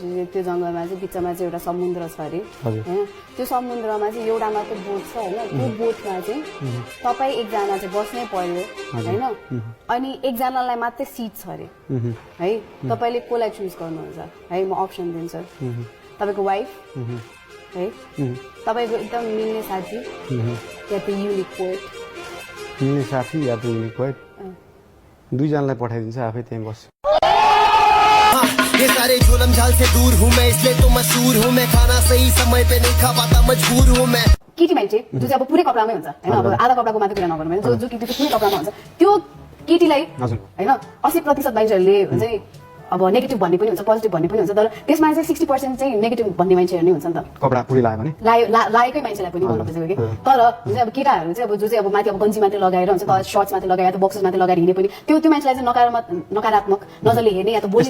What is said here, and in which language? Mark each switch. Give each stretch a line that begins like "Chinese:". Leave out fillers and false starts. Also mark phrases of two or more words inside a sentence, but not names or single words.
Nepali: त्यो जङ्गलमा चाहिँ बिचमा चाहिँ एउटा समुद्र छ अरे होइन त्यो समुद्रमा चाहिँ एउटा मात्र बोट छ होइन त्यो बोटमा चाहिँ तपाईँ एकजना चाहिँ बस्नै पर्यो होइन अनि एकजनालाई मात्रै सिट छ अरे है तपाईँले कसलाई चुज गर्नुहुन्छ है म अप्सन दिन्छु तपाईँको वाइफ है तपाईँको एकदम मिल्ने साथी या त
English: unique poet
Nepali: मिल्ने साथी या त
English: unique poet
Nepali: दुईजनालाई पठाइदिन्छ आफै त्यहीँ बस्छु
Hindi: ये सारे जुल्म झाल से दूर हूँ मैं इसलिए तो मशहूर हूँ मैं खाना सही समय पे नहीं खा पाता मजबूर हूँ मैं
Nepali: केटी मान्छे जो चाहिँ अब पुरै कपडामै हुन्छ होइन अब आधा कपडाको मात्रै कुरा नगर्नु जो केटी चाहिँ पुरै कपडामा हुन्छ त्यो केटीलाई होइन 80% मान्छेहरूले हुन्छ नि अब नेगेटिभ भन्ने पनि हुन्छ पोजिटिभ भन्ने पनि हुन्छ तर त्यसमा चाहिँ 60% चाहिँ नेगेटिभ भन्ने मान्छेहरू नै हुन्छ नि त कपडा पुरी लाग्यो भने लागेकै मान्छेलाई पनि भन्नु खोजेको कि तर हुन्छ अब केटाहरू चाहिँ अब जो चाहिँ अब माथि अब गन्जी माथि लगाएर हुन्छ त सर्ट्स माथि लगाएर त बक्सेस माथि लगाएर हिँडे पनि त्यो मान्छेलाई चाहिँ नकारात्मक नजरले हेर्ने या त बोली